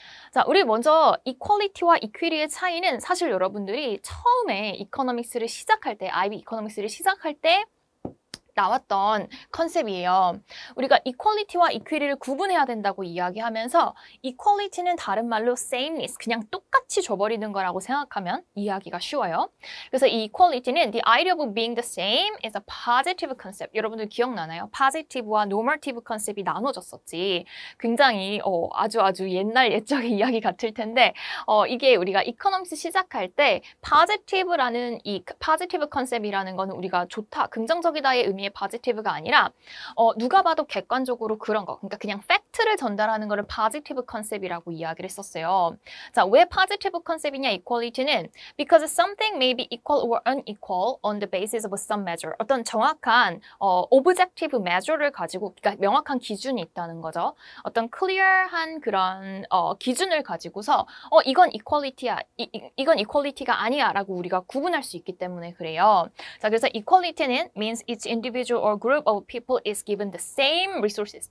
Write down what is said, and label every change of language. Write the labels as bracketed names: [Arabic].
[Korean] 자, 우리 먼저 이퀄리티와 이퀴리의 차이는 사실 여러분들이 처음에 이코노믹스를 시작할 때, IB 이코노믹스를 시작할 때 나왔던 컨셉이에요. 우리가 이퀄리티와 이퀴리를 구분해야 된다고 이야기하면서 이퀄리티는 다른 말로 sameness, 그냥 똑같이 줘버리는 거라고 생각하면 이해하기가 쉬워요. 그래서 이 이퀄리티는 [English] the idea of being the same is a positive concept. [Korean] 여러분들 기억나나요? positive와 normative 컨셉이 나눠졌었지. 굉장히 아주 옛날 옛적의 이야기 같을 텐데 이게 우리가 이코노믹스 시작할 때 positive라는 이 positive 컨셉이라는 거는 우리가 좋다, 긍정적이다의 의미의 positive가 아니라 누가 봐도 객관적으로 그런 거, 그러니까 그냥 팩트를 전달하는 거를 positive 컨셉이라고 이야기를 했었어요. 자, 왜 positive 컨셉이냐, equality는 [English] because something may be equal or unequal on the basis of some measure. [Korean] 어떤 정확한 objective measure를 가지고, 그러니까 명확한 기준이 있다는 거죠. 어떤 clear한 그런 기준을 가지고서 이건 equality야, 이건 equality가 아니야 라고 우리가 구분할 수 있기 때문에 그래요. 자, 그래서 equality는 [English] means each individual or group of people is given the same resources.